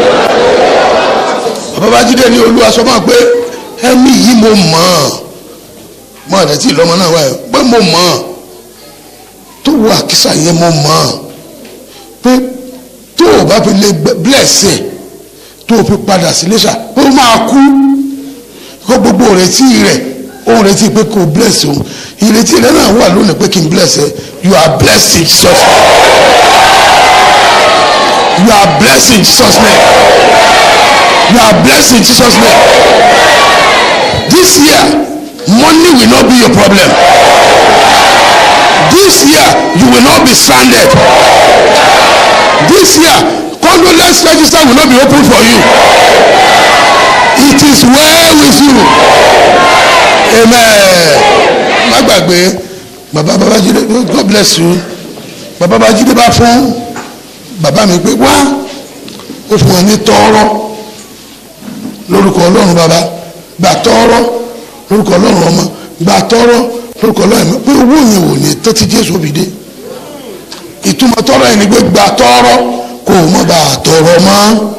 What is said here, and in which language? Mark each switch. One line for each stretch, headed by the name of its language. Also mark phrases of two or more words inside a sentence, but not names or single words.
Yoruba: Babájídé ní Olúwa sọ máa pé ẹ̀mí yìí mo mọ̀ ọ́ mọ àdá tí ìlọmọ náà wáyé pé mo mọ̀ ọ́ tó wọ àkísà yẹn mo mọ̀ ọ́ pé tó o bá fi lè bless ẹ̀ tó o fi padà sí Iléṣà pé o máa kú kó gbogbo ìrètí rẹ̀ òun retí pé kò bless òun ìrètí rẹ̀ náà wà lónìí pé kí n bless ẹ
English: you are blessed in Jesus name you are blessed in Jesus name you are blessed in Jesus name this year money will not be your problem this year you will not be stranded this year condolence register will not be open for you it is well with you amen má
Yoruba: gbàgbé bàbá Babájídé
English: God bless you
Yoruba: bàbá Babájídé bá fún bàbá mi pé wá ó fún wọn ní tọrọ lórúkọ Ọlọ́run bàbá gbà tọrọ lórúkọ Ọlọ́run ọmọ gbà tọrọ lórúkọ Ọlọ́run pé owó yẹn wò ní tẹ́tí Jésù òbídé ìtumọ̀ tọrọ yẹn ni pé gbà tọrọ kò mọ̀ bá tọrọ mọ́